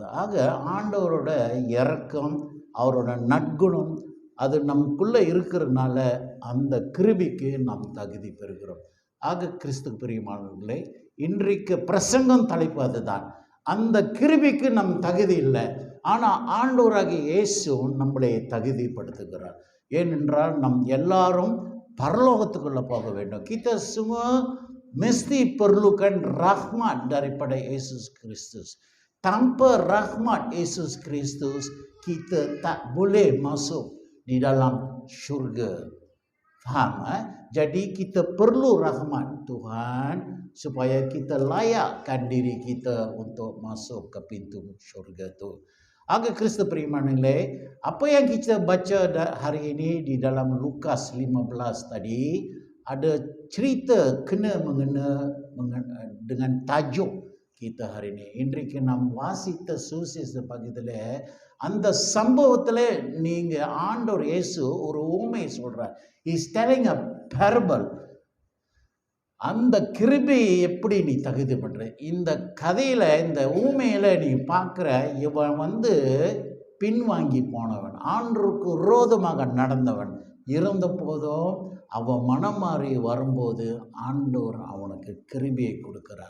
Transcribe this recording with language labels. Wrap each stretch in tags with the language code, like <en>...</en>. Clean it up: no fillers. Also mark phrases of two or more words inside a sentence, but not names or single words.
<ta>ஆக ஆண்டவரோட இரக்கம், அவரோட நற்குணம் அது நமக்குள்ளே இருக்கிறதுனால அந்த கிருபைக்கு நாம் தகுதி பெறுகிறோம். ஆக கிறிஸ்து பிரியமானவர்களே, இன்றைக்கு பிரசங்கம் தலைப்பு அதுதான். அந்த கிருபைக்கு நம் தகுதி இல்லை, ஆனால் ஆண்டவராகிய இயேசு நம்மளை தகுதிப்படுத்துகிறார். ஏனென்றால் நம் எல்லாரும் பரலோகத்துக்குள்ளே போக வேண்டும்.</ta> <ms>kita semua mesti perlukan rahmat daripada Yesus Kristus. Tanpa rahmat Yesus Kristus, kita tak boleh masuk di dalam syurga. Faham? Jadi kita perlu rahmat Tuhan supaya kita layakkan diri kita untuk masuk ke pintu syurga tu.</ms> <ta>ஆக கிறிஸ்து பிரியமானவர்களே,</ta> <ms>apa yang kita baca hari ini di dalam Lukas 15 tadi, ada cerita kena mengena dengan tajuk kita hari ini.</ms> <ta>இன்றைக்கு நாம் வாசித்த சுவிசேஷ பகுதியில் அந்த சம்பவத்தில் நீங்கள் ஆண்டவர் இயேசு ஒரு ஊமை சொல்கிறார்.</ta> <en>is telling a parable.</en> <ta>அந்த கிருபையை எப்படி நீ தகுதி பண்ற? இந்த கதையில், இந்த ஊமையில் நீ பார்க்குற இவன் பின்வாங்கி போனவன், ஆண்டவருக்கு விரோதமாக நடந்தவன், இருந்த போதும் அவன் மனம் மாறி வரும்போது ஆண்டவர் அவனுக்கு கிருபையை கொடுக்கிறார்.</ta>